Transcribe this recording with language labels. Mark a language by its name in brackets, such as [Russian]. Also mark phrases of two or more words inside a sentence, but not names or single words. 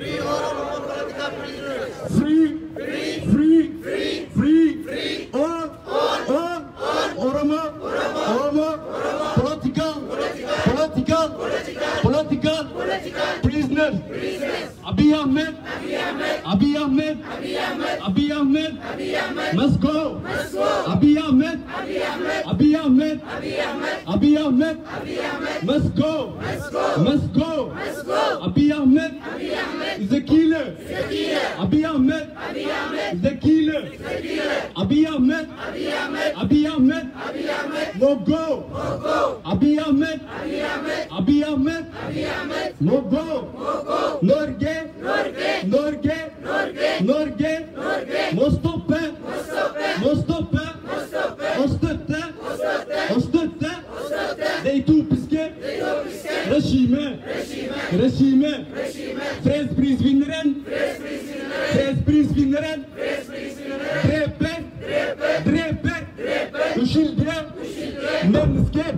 [English] Free all Oromo political prisoners. Abiy Ahmed must go. Abiy Ahmed must go. Abiy Ahmed is a killer. Abiy Ahmed is a killer. Abiy Ahmed no go. Abiy Ahmed no go. [Norwegian] Norge må stoppe å støtte det etiopiske regimet. Fredsprisvinneren dreper uskyldige mennesker.